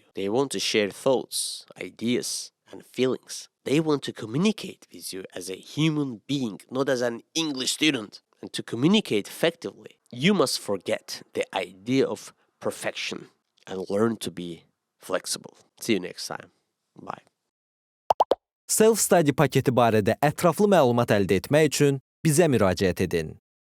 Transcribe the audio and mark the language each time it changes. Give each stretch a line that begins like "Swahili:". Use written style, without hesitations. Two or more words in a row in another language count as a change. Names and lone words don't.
English: They want to share thoughts, ideas, and feelings. They want to communicate with you as a human being, not as an English student. And to communicate effectively, you must forget the idea of perfection and learn to be flexible. See you next time. Bye.
Azerbaijani: Self-study paketi barədə ətraflı məlumat əldə etmək üçün bizə müraciət edin.